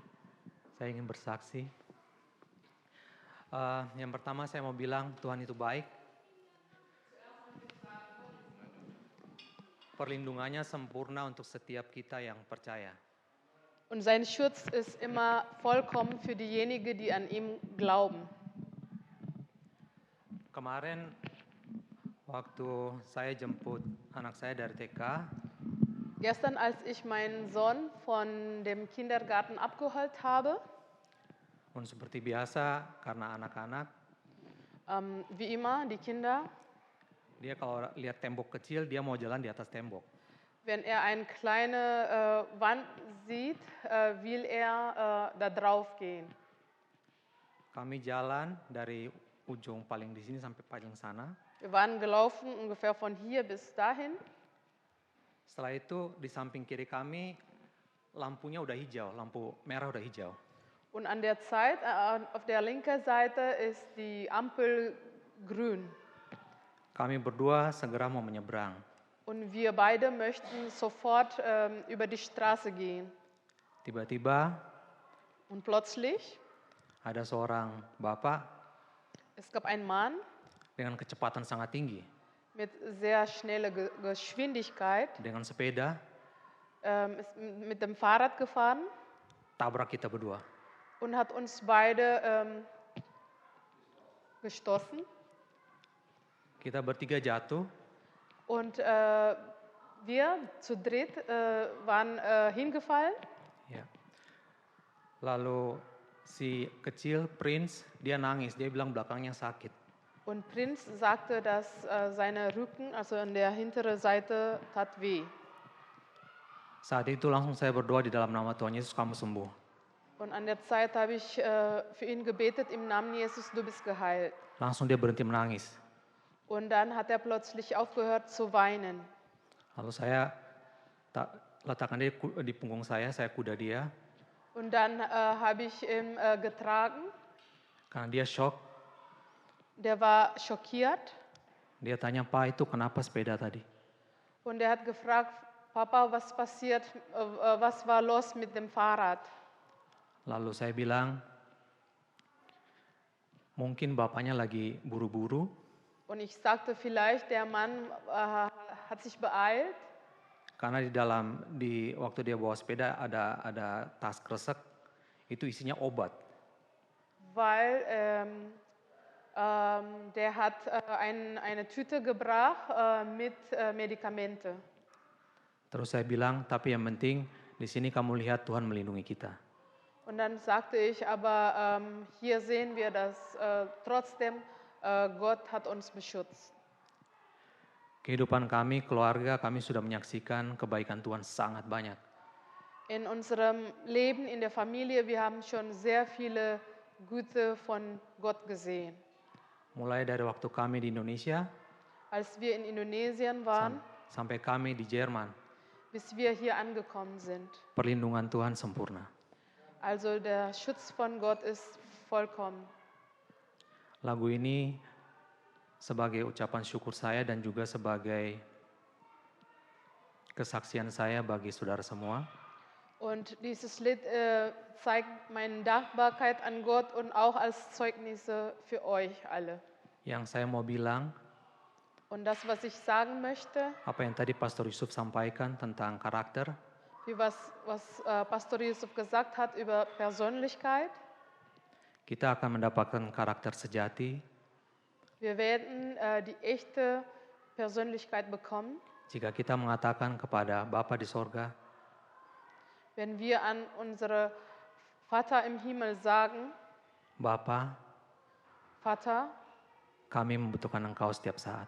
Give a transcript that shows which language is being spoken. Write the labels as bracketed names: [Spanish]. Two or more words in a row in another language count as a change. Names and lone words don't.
[Indonesian] Saya ingin bersaksi. Yang pertama saya mau bilang Tuhan itu baik. Perlindungannya sempurna untuk setiap kita yang percaya. [German] Und sein Schutz ist immer vollkommen für diejenigen, die an ihm glauben. [Indonesian] Kemarin waktu saya jemput anak saya dari TK, [German] Gestern, als ich meinen Sohn von dem Kindergarten abgeholt habe, [Indonesian] und seperti biasa karena anak-anak, [German] wie immer, die Kinder, [Indonesian] dia kalau lihat tembok kecil dia mau jalan di atas tembok. [German] wenn er eine kleine Wand sieht, will er da drauf gehen. [Indonesian] Kami jalan dari ujung paling di sini sampai paling sana. [German] Wir waren gelaufen ungefähr von hier bis dahin. [Indonesian] Setelah itu di samping kiri kami lampunya udah hijau, lampu merah udah hijau. [German] Und an der Zeit, auf der linken Seite ist die Ampel grün. [Indonesian] Kami berdua segera mau menyeberang. [German] Und wir beide möchten sofort über die Straße gehen. [Indonesian] Tiba-tiba [German] Und plötzlich, [Indonesian] ada seorang bapak [German] es gab einen Mann [Indonesian] dengan kecepatan sangat tinggi, [German] mit sehr schneller Geschwindigkeit, [Indonesian] dengan sepeda, [German] ist mit dem Fahrrad gefahren [Indonesian] tabrak kita berdua. [German] und hat uns beide gestoßen. [Indonesian] Kita bertiga jatuh, [German] Und wir zu dritt waren hingefallen. [Indonesian] ya. Lalu si kecil Prince dia nangis, dia bilang belakangnya sakit. [German] Und Prinz sagte, dass seine Rücken, also an der hinteren Seite, tat weh. [Indonesian] Saat itu langsung saya berdoa di dalam nama Tuhan Yesus, kamu sembuh. [German] Und an der Zeit habe ich für ihn gebetet, im Namen Jesus, du bist geheilt. [Indonesian] Langsung dia berhenti menangis. [German] Und dann hat er plötzlich aufgehört zu weinen. [Indonesian] Lalu saya letakkan dia di punggung saya kuda dia. [German] Und dann habe ich ihn getragen. [Indonesian] Karena dia shock, [German] Der war schockiert [Indonesian] dia tanya, Pak itu kenapa sepeda tadi? [German] und er hat gefragt, Papa, was passiert, was war los mit dem Fahrrad? [Indonesian] Lalu saya bilang, mungkin bapaknya lagi buru-buru, [German] Und ich sagte, vielleicht der Mann hat sich beeilt, [Indonesian] karena waktu dia bawa sepeda ada tas kresek, itu isinya obat. [German] weil der hat eine Tüte gebracht mit Medikamente. [Indonesian] Terus saya bilang, tapi yang penting di sini kamu lihat Tuhan melindungi kita. [German] Und dann sagte ich, aber hier sehen wir, dass trotzdem Gott hat uns beschützt. [Indonesian] Kehidupan kami, keluarga kami sudah menyaksikan kebaikan Tuhan sangat banyak. [German] In unserem Leben, in der Familie, wir haben schon sehr viele Gute von Gott gesehen. [Indonesian] Mulai dari waktu kami di Indonesia, [German] Als wir in Indonesien waren, [Indonesian] sampai kami di Jerman, [German] bis wir hier angekommen sind. [Indonesian] perlindungan Tuhan sempurna. [German] Also der Schutz von Gott ist vollkommen. [Indonesian] Lagu ini sebagai ucapan syukur saya dan juga sebagai kesaksian saya bagi saudara semua. [German] Und dieses Lied zeigt meine Dankbarkeit an Gott und auch als Zeugnisse für euch alle. [Indonesian] Yang saya mau bilang, [German] Und das, was ich sagen möchte, [Indonesian] apa yang tadi Pastor Yusuf sampaikan tentang karakter, [German] wie was Pastor Yusuf gesagt hat über Persönlichkeit, [Indonesian] kita akan mendapatkan karakter sejati [German] wir werden die echte Persönlichkeit bekommen, [Indonesian] jika kita mengatakan kepada Bapa di sorga, [German] wenn wir an unsere Vater im Himmel sagen, [Indonesian] Bapa, [German] Vater, [Indonesian] kami membutuhkan Engkau setiap saat.